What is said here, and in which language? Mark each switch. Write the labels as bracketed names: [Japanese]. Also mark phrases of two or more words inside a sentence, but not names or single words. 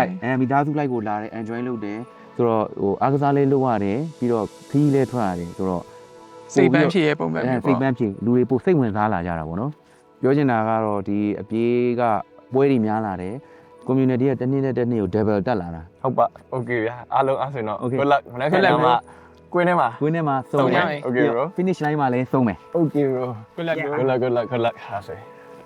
[Burmese] မိသားစုလိုက်ကိုလာတယ် enjoy လုပ်တယ်ဆိုတော့ဟိုအားကစားလေးလုပ်ရတယ်ပြီးတော့ခီးလေးထွက်ရတယ်ဆိုတော့ စိတ်ပန်းဖြစ်ရဲ့ပုံပဲမျိုး စိတ်ပန်းဖြစ်လူတွေပိုစိတ်ဝင်စားလာကြတာပေါ့နော်ပြောချင်တာကတော့ဒီအပြေးကပွဲတွေများလာတယ် community ကတစ်နေ့နဲ့တစ်နေ့ကို double တက်လာတာ ဟုတ်ပါ okay ဗျာအားလုံးအားဆိုတော့ [English] good luck [Burmese] မနေ့ကမှကွင်းထဲမှာ ဆုံးမယ် [English] okay bro finish line [Burmese] မှာလည်းဆုံးမယ် [English] okay bro good luck good luck ဟာဆို